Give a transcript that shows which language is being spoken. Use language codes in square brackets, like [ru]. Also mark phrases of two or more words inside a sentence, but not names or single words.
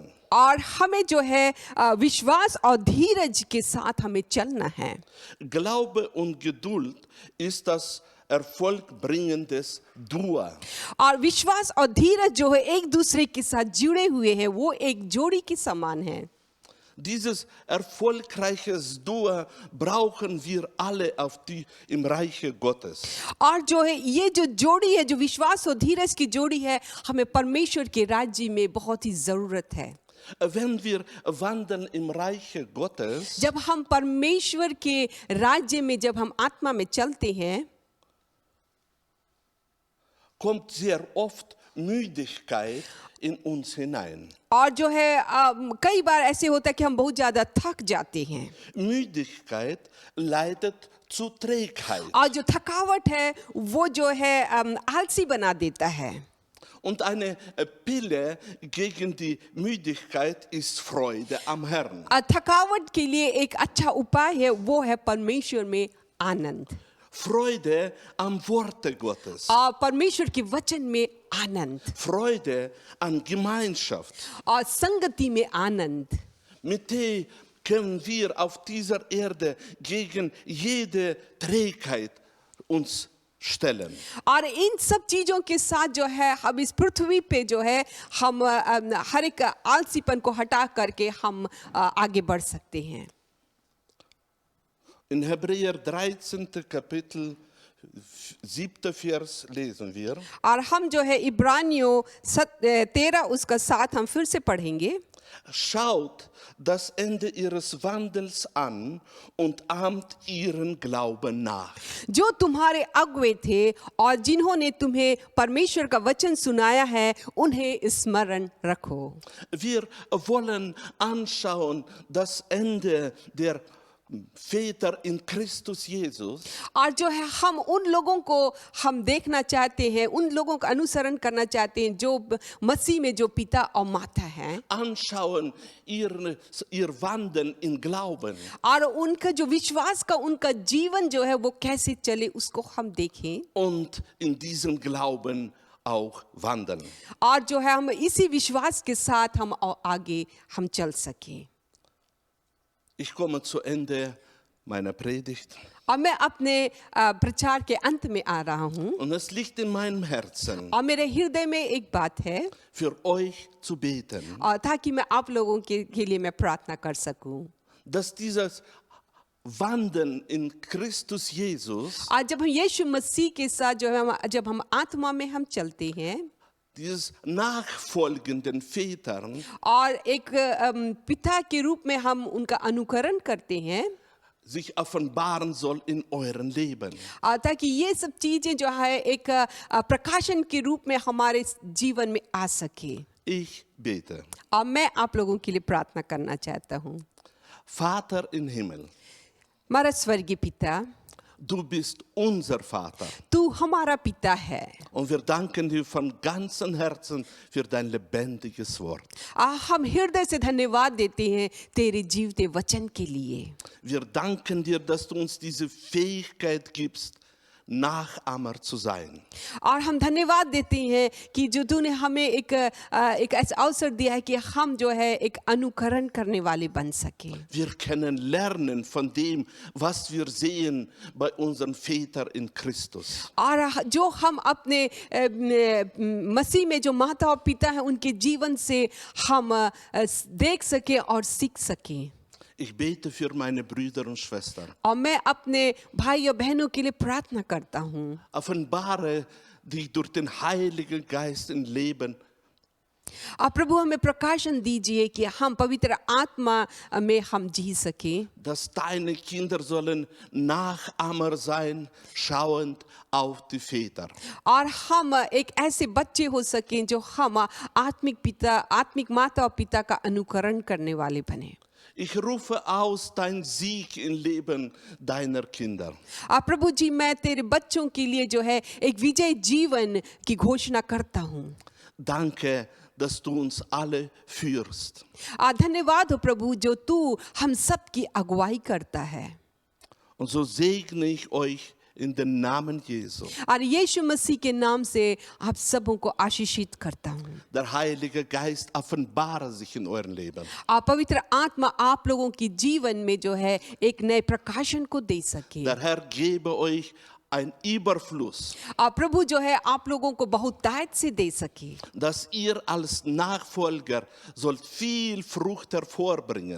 [hi] और हमें जो है विश्वास और धीरज के साथ हमें चलना है। [de] Glaube und Geduld ist das erfolgbringendes Duo. [hi] और विश्वास और धीरज जो है एक दूसरे के साथ जुड़े हुए हैं वो एक जोड़ी के समान है। [de] Dieses erfolgreiches Duo brauchen wir alle im Reiche Gottes. [hi] और जो है ये जो जोड़ी है, जो विश्वास और धीरज की जोड़ी है, हमें परमेश्वर के राज्य में बहुत ही ज़रूरत है. [de] Wenn wir wandeln im Reiche Gottes, [hi] जब हम परमेश्वर के राज्य में, जब हम आत्मा में चलते हैं, [de] kommt sehr oft Müdigkeit in uns hinein. [hi] और जो है कई बार ऐसे होता है कि हम बहुत ज़्यादा थक जाते हैं. [de] Müdigkeit leitet zu Trägheit. [hi] और जो थकावट है वो जो है आलसी बना देता है. [de] Und eine Pille gegen die Müdigkeit ist Freude am Herrn. [hi] थकावट के लिए एक अच्छा उपाय है, वो है परमेश्वर में आनंद. [de] Freude am Worte Gottes. [hi] और परमेश्वर के वचन में आनंद. [de] Freude an Gemeinschaft. [hi] और संगति में आनंद. [de] Mit der können wir auf dieser Erde gegen jede Trägheit uns stellen. [hi] और इन सब चीज़ों के साथ जो है हम इस पृथ्वी पे जो है हम हर एक आलसीपन को हटा करके हम आगे बढ़ सकते हैं. [de] In Hebräer 13. Kapitel 7. Vers lesen wir. [hi] और हम जो है इब्रानियों 13 उसका 7 हम फिर से पढ़ेंगे. [de] Schaut das Ende ihres Wandels an und ahmt ihren Glauben nach. [hi] जो तुम्हारे अगुवे थे और जिन्होंने तुम्हें परमेश्वर का वचन सुनाया है, उन्हें स्मरण रखो. [de] Wir wollen anschauen das Ende der Väter in Christus Jesus. [hi] और जो है हम उन लोगों को हम देखना चाहते हैं, उन लोगों का अनुसरण करना चाहते हैं जो मसीह में जो पिता और माता हैं. [de] Anschauen ihr Wandeln in Glauben. [hi] और उनका जो विश्वास का उनका जीवन जो है वो कैसे चले उसको हम देखें. [de] Und in diesem Glauben auch wandeln. [hi] और जो है हम इसी विश्वास के साथ हम आगे हम चल सकें. [de] Ich komme zu Ende meiner Predigt. [hi] और मैं अपने प्रचार के अंत में आ रहा हूँ. [de] Und es liegt in meinem Herzen, [hi] और मेरे हृदय में एक बात है, [de] für euch zu beten, [hi] और ताकि मैं आप लोगों के लिए मैं प्रार्थना कर सकूं. [de] dass dieses Wandeln in Christus Jesus, [hi] आज जब हम यीशु मसीह के साथ जो है जब हम आत्मा में हम चलते हैं [de] dieses Nachfolgen den Vätern, [hi] और एक पिता के रूप में हम उनका अनुकरण करते हैं, [de] sich offenbaren soll in euren Leben. [hi] ताकि ये सब चीजें जो है एक प्रकाशन के रूप में हमारे जीवन में आ सके. [de] Ich bete. [hi] और मैं आप लोगों के लिए प्रार्थना करना चाहता हूँ. [de] Vater im Himmel, [hi] हमारा स्वर्गीय पिता, [de] du bist unser Vater. [hi] तू हमारा पिता है. [de] Und wir danken dir von ganzem Herzen für dein lebendiges Wort. [hi] हम हृदय से धन्यवाद देते हैं तेरे जीवते वचन के लिए. [de] Wir danken dir, dass du uns diese Fähigkeit gibst, Nachahmer zu sein. [hi] और हम धन्यवाद देते हैं कि जो तूने हमें एक ऐसा अवसर दिया है कि हम जो है एक अनुकरण करने वाले बन सके. [de] Wir können lernen von dem, was wir sehen bei unseren Vätern in Christus. [hi] और जो हम अपने मसीह में जो माता और पिता हैं उनके जीवन से हम देख सके और सीख सके. [de] Ich bete für meine Brüder und Schwestern. [hi] और मैं अपने भाई और बहनों के लिए प्रार्थना करता हूँ. [de] Offenbare dich durch den Heiligen Geist im Leben. [hi] आप प्रभु हमें प्रकाशन दीजिए कि हम पवित्र आत्मा में हम जी सके. [de] Dass deine Kinder sollen Nachahmer sein, schauend auf die Väter. [hi] और हम एक ऐसे बच्चे हो सकें जो हम आत्मिक माता और पिता का अनुकरण करने वाले बने. [de] Ich rufe aus dein Sieg im Leben deiner Kinder. [hi] प्रभु जी, मैं तेरे बच्चों के लिए जो है एक विजय जीवन की घोषणा करता हूँ. [de] Danke, dass du uns alle führst. [hi] धन्यवाद हो प्रभु जो तू हम सब की अगुवाई करता है. [de] Und so segne ich euch in den Namen Jesu. [hi] और यीशु मसीह के नाम से आप सबों को आशीषित करता हूँ. [de] Der Heilige Geist offenbare sich in eurem Leben. [hi] पवित्र आत्मा आप लोगों की जीवन में जो है एक नए प्रकाशन को दे सके. [de] Der Herr gebe euch ein Überfluss, [hi] प्रभु जो है आप लोगों को बहुतायत से दे सके, [de] dass ihr als Nachfolger sollt viel Frucht hervorbringen.